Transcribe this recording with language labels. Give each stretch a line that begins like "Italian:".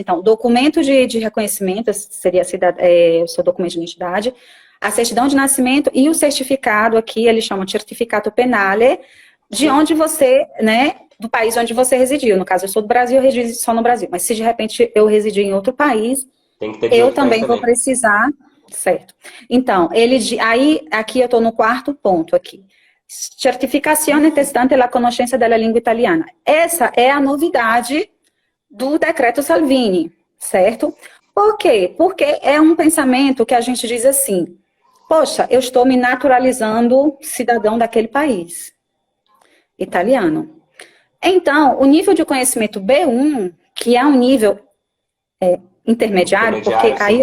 Portuguese: Então, documento de reconhecimento, seria o seu documento de identidade, a certidão de nascimento e o certificado aqui, eles chamam de certificado penale, de onde você, né, do país onde você residiu. No caso, eu sou do Brasil, eu resido só no Brasil. Mas se de repente eu residir em outro país, eu também vou precisar, certo? Então, aí, aqui eu estou no quarto ponto aqui.
Italian: Certificazione testante la conoscenza della lingua italiana.
Portuguese: Essa é a novidade do decreto Salvini, certo? Por quê? Porque é um pensamento que a gente diz assim, poxa, eu estou me naturalizando cidadão daquele país, italiano. Então, o nível de conhecimento B1, que é um nível intermediário, porque aí...